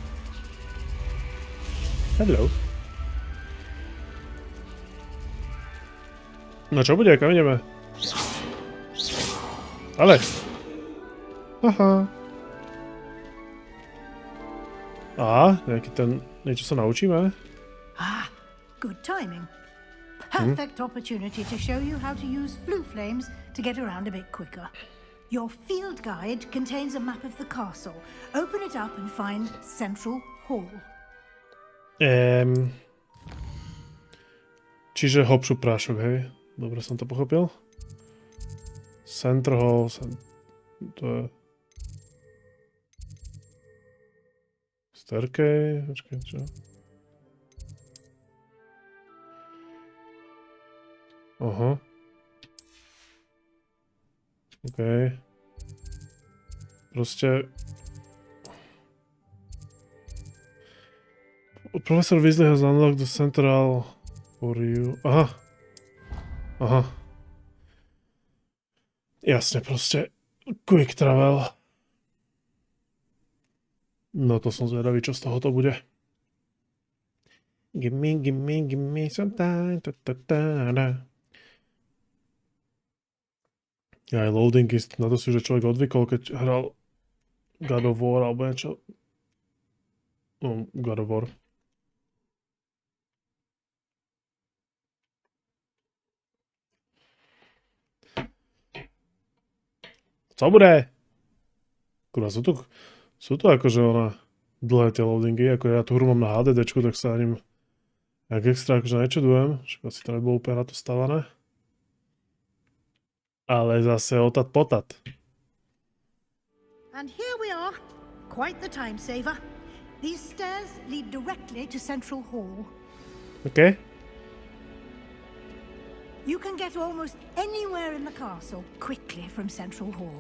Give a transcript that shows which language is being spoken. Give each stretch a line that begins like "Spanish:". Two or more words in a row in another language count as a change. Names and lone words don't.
Slovak: Hello. No čo bude, kam ideme? Ale. Aha. A, nejaký ten, niečo sa naučíme?
English: Ah, good timing. Perfect opportunity to show you how to use flue flames to get around a bit quicker. Your field guide contains a map of the castle. Open it up and find Central Hall.
Slovak: Čiže hopšu prášok, hej? Dobre som to pochopil. Center Hall, to je... Staircase, počkaj, čo? Aha. OK. Proste...
English: Professor Weasley has unlocked the central for you.
Slovak: Aha. Aha. Jasne, proste.
English: Quick travel.
Slovak: No to som zvedavý, čo z toho to bude.
English: Give me some time.
Slovak: Aj loading ist, na to si už človek odvykol, keď hral God of War alebo niečo. No, God of War. Co bude? Kurva, sú tu akože ona dlhé tie loadingy, ako ja tú hru mám na HDDčku, tak sa aním jak extra akože nečudujem, však asi to nebolo úplne na to stavané. Ale zase otat potat.
English: And here we are. Quite the time saver. These stairs lead directly to Central Hall. OK. You can get almost anywhere in the castle quickly from Central Hall.